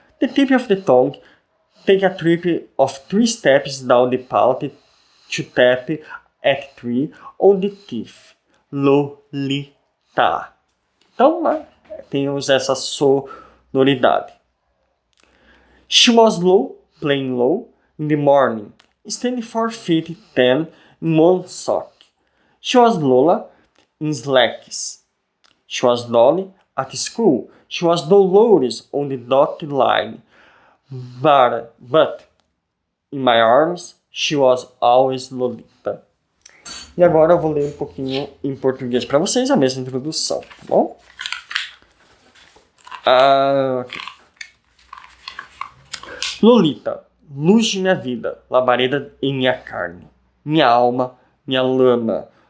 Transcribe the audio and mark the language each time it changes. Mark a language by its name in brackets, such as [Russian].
[English] The tip of the tongue, take a trip of 3 steps down the palate to tap at 3 on the teeth, Lolita. [Portuguese] Então, né, temos essa sonoridade. [English] She was low, playing low, in the morning, standing 4 feet 10 in one sock. She was Lola in slacks. She was Dolly at school. She was Dolores on the dotted line. But in my arms, she was always Lolita. [Portuguese] E agora eu vou ler um pouquinho em português para vocês, a mesma introdução, tá bom? [English] Okay. [Portuguese] Lolita, luz de minha vida, labareda em minha carne, minha alma, minha lama.